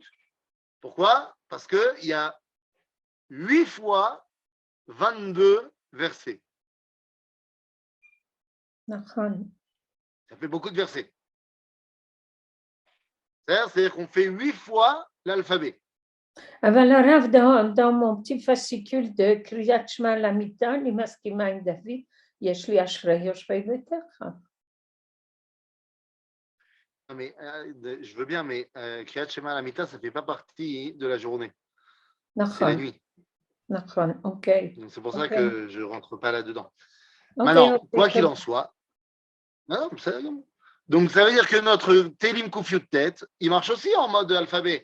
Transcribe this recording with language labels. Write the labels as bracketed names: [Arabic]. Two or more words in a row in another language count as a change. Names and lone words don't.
[French] Pourquoi? Parce qu'il y a 8 fois 22 versets. Ça fait beaucoup de versets. C'est-à-dire qu'on fait 8 fois l'alphabet. [Hebrew] אבל הרב, [French] dans mon petit fascicule de [Hebrew] קריאת שמע למיטה, אני מסכימה עם דוד, יש לי אשרי יושבי ביתך. [French] Mais, je veux bien, mais [Hebrew] קריאת שמע למיטה, [French] ça ne fait pas partie de la journée. C'est la nuit. Ok. Donc, c'est pour ça que je ne rentre pas là-dedans. Okay, Maintenant, quoi qu'il en soit, donc ça veut dire que notre [Hebrew] תהילים קוף יוד טית, [French] il marche aussi en mode alphabet.